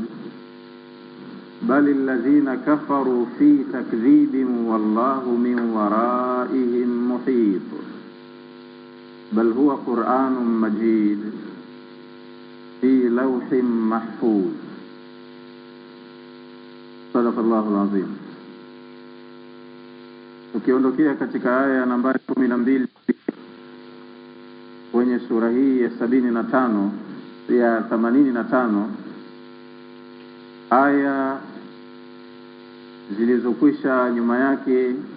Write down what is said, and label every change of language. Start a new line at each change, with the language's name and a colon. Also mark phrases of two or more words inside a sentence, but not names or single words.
Arabic: بل الذين كفروا في تكذيب والله من ورائهم محيط. بل هو قرآن مجيد في لوح محفوظ. صدق الله العظيم.
Swahili: Tukiondokea katika aya nambari 12 kwenye sura hii ya 75 ya 85, aya zilizokwisha nyuma yake